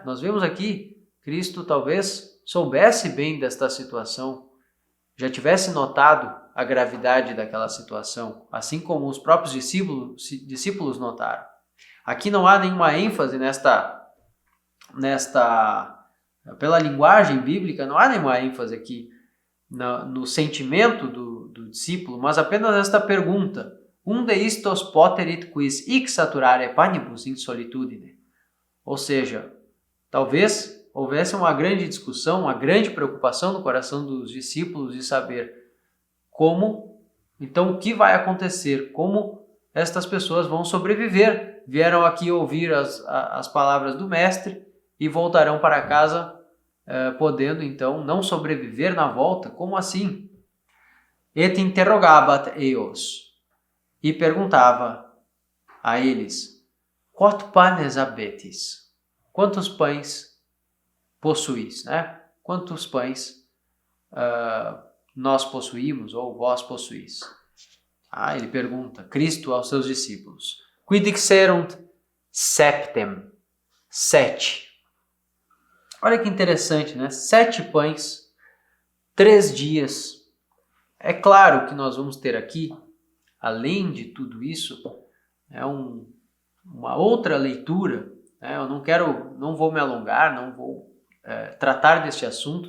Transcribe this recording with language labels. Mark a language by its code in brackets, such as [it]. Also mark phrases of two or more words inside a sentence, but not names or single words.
[pt] Nós vemos aqui, Cristo talvez soubesse bem desta situação, já tivesse notado a gravidade daquela situação, assim como os próprios discípulos notaram. Aqui não há nenhuma ênfase nesta pela linguagem bíblica, não há nenhuma ênfase aqui no sentimento do discípulo, mas apenas esta pergunta: [la] unde istos poterit quis hic saturare panibus in solitudine? [pt] Ou seja, talvez houvesse uma grande discussão, uma grande preocupação no coração dos discípulos de saber como, então, o que vai acontecer, como estas pessoas vão sobreviver. Vieram aqui ouvir as palavras do Mestre e voltarão para casa podendo, então, não sobreviver na volta. Como assim? [la] Et interrogabat eos, [pt] e perguntava a eles: [la] quot panes habetis? [pt] Quantos pães possuís, né? Quantos pães nós possuímos ou vós possuís? Ele pergunta, Cristo aos seus discípulos: [la] quid dixerunt septem? [pt] 7. Olha que interessante, né? 7 pães, 3 dias. É claro que nós vamos ter aqui, além de tudo isso, uma outra leitura. Eu não vou me alongar, não vou tratar deste assunto.